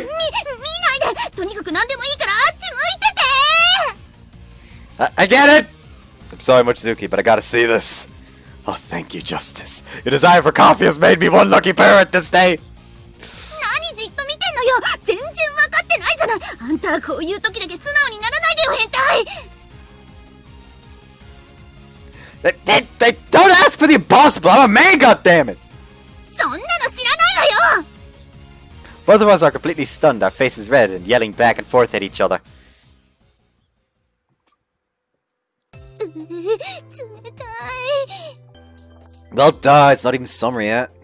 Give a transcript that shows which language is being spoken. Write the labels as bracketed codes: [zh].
[ja] 見ないでとにかく何でもいいからあっち向いてて [en] I get it! I'm sorry, Mochizuki, but I gotta see this. Oh, thank you, Justice. Your desire for coffee has made me one lucky parent this day. [ja] 何じっと見てんのよ全然分かってないじゃないあんたこういう時だけ素直にならないでよ変態 [en] Don't ask for the impossible! I'm a man, goddammit! [ja] そんなの知らないわよ [en] Both of us are completely stunned, our faces red and yelling back and forth at each other. [ja] 冷たい。 [en] Well, duh, it's not even summer yet.